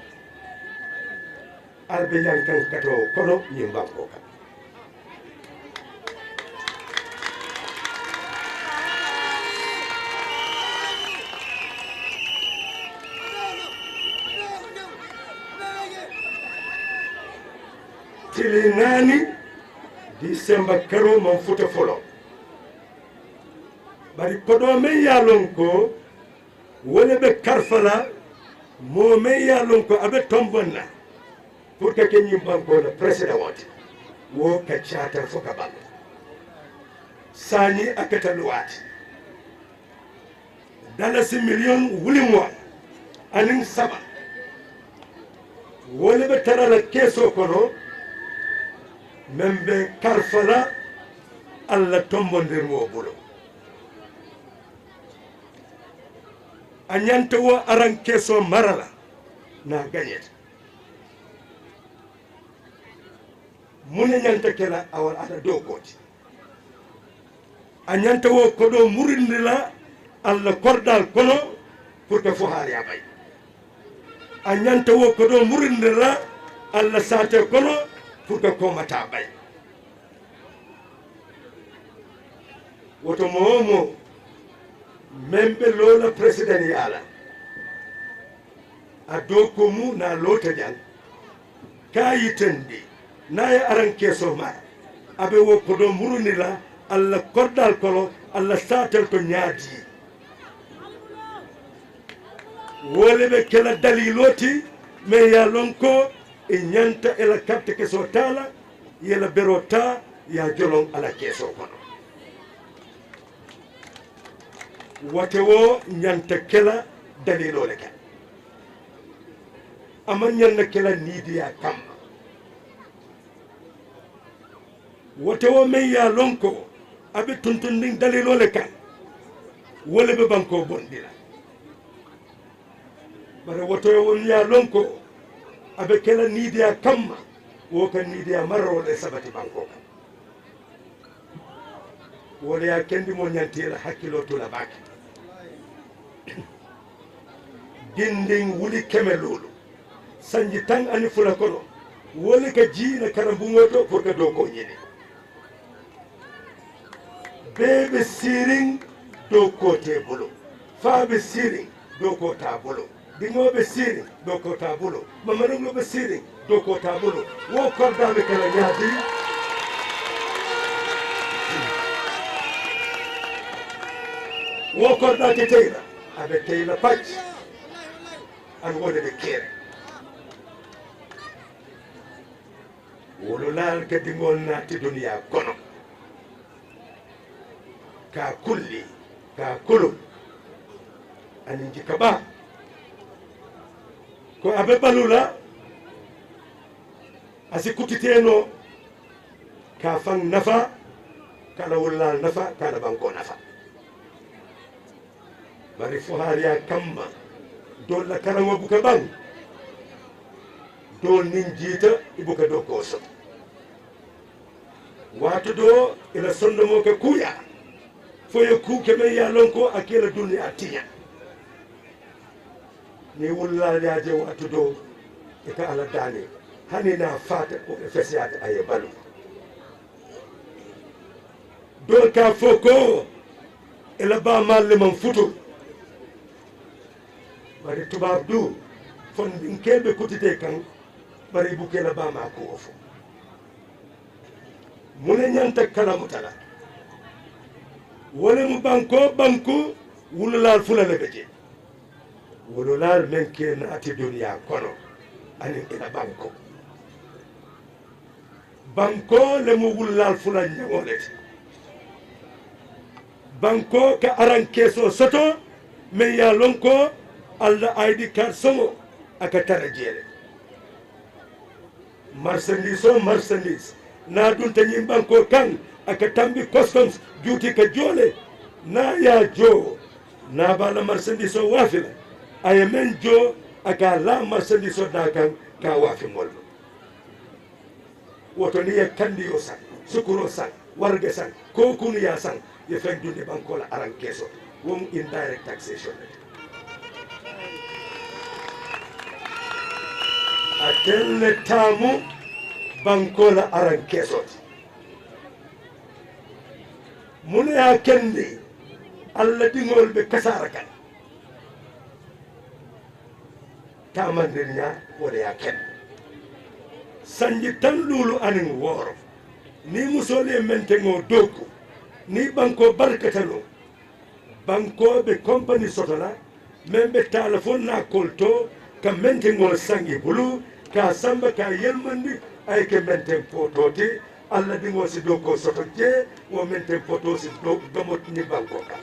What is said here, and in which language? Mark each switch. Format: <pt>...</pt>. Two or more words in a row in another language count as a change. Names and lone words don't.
<man>albe yankan kato kono nyimbanko kan tili nani December karo man futa folo bari kodo men yalon ko wala be karfala mo men yalon ko abe tombonna</man> <fr>pour que</fr> <man>kenyi banko le president wati wo ka chata foka bal sani akata luwati dalasi million wuli mo anin saba wala be tarala keso kono membe karfala alla tombondir mo bulo anyanta wo aran keso marala na ganyet mune nyanta kela awal ada dogoti anyanta wo kodo murindila alla kordal kono</man> <fr>pour que</fr> <man>fo haali abay anyanta wo kodo murindila alla sate kono</man> <fr>pour que</fr> <man>komata bay woto momo membe lola president yala a do ko mu na lota jang kayitendi naye aran keso ma abe wo kodo murunila alla kordal kolo alla satel to nyaadi wole be kala daliloti me ya lonko e nyanta ela carte keso tala yela berota ya jolong ala keso kono wote wo nyanta kala dalilole ka ama nyanna kala nidiya kam wote wo men ya lonko abe tuntundin dalilole kan wole be banko bondila bara woto wo ya lonko abe kala nidiya kamma wo kan nidiya marrole sabati banko kan wole ya kendi mo nyantila hakkilo to la baki dindin wuli kemelulu sanji tan ani fula kono wole ka jiina karambungoto</man> <fr>pour que</fr> <man>do ko nyini bebe siring do ko te bolo faabe siring do ko ta bolo dingobe siring do ko ta bolo mamanungo be siring do ko ta bolo wo kordabe kala nyaadi wo korda te teyla abe teyla pach an wole be kere wololal ka dingol naati duniya kono ka kulli ka kulul ani jika ba ko abe balula asi kutiteno ka fan nafa kala wololal nafa kala banko nafa bari fo hariya kamma dolla karamo buka bang do nin jiita ibuka do koso watu do ila sondomo ke kuya foye kuke men ya lonko akela duniya tiya ni wullal yaje watu do e ka ala dani hani na fata ko e fesiyata aye balu do ka foko ila ba malle man futu bari tubab du fon din kebe kutite kan bari bukela ba ma ko ofo mune nyanta kala mutala wala mu banku wululal fulale beje wululal men ke naati duniya kono ani ila banko le mu wululal fulal nyawolete banko ka aran keso soto men ya lonko alla</man> <en>ID card</en> <man>songo aka tarajele marchandise na dun tanyi banko kan aka tambi</man> <en>customs duty</en> <man>ka jole na ya jo na bala marchandise wafila ay men jo aka la marchandise da kan ka wafi mollo woto ni ya kandi yo san sukuro san warge san ko kunu ya san ye fen dunde banko la aran keso wom</man> <en>indirect taxation</en> <man>atelle tamu banko la aran keso mune ya kendi alla dingol be kasara kan tamandinya wala ya ken sanji tan lulu anin woro ni musole mentengo doku ni banko barkatalo banko be company sotola membe telephone na kolto ka mentengo sangi bulu ka samba ka yelmandi ay ke menten pototi alla dingo si doko soto je wo menten poto si domot ni banko</man>